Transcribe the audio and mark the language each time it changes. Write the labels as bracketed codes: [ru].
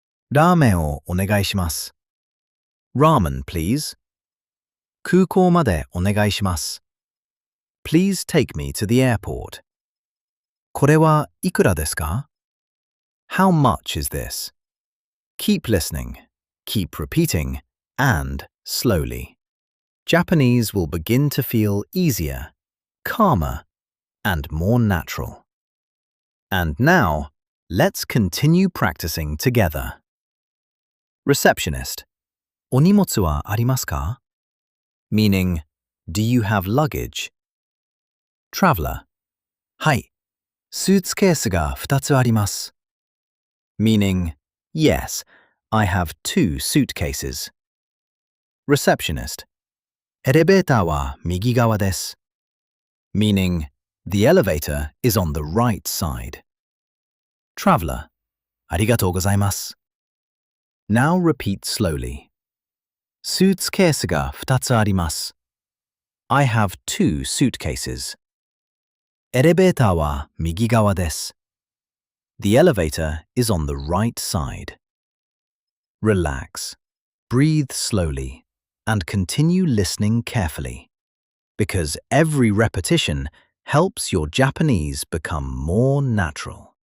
[ja] ラーメンをお願いします。 [en] Ramen, please. [ja] 空港までお願いします。 [en] Please take me to the airport. [ja] これはいくらですか? [en] How much is this? Keep listening, keep repeating, and slowly. Japanese will begin to feel easier, calmer, and more natural. And now, let's continue practicing together. [ja] Receptionist. お荷物はありますか? [en] Meaning, do you have luggage? Traveler. はい。 [ja] スーツケースが2つあります。 [en] Meaning, yes, I have 2 suitcases. Receptionist. [ja] エレベーターは右側です。 [en] Meaning, the elevator is on the right side. Traveler. [ja] ありがとうございます。 [en] Now repeat slowly. [ja] スーツケースが2つあります。 [en] I have 2 suitcases. [ja] エレベーターは右側です。 [en] The elevator is on the right side. Relax. Breathe slowly and continue listening carefully, because every repetition helps your Japanese become more natural.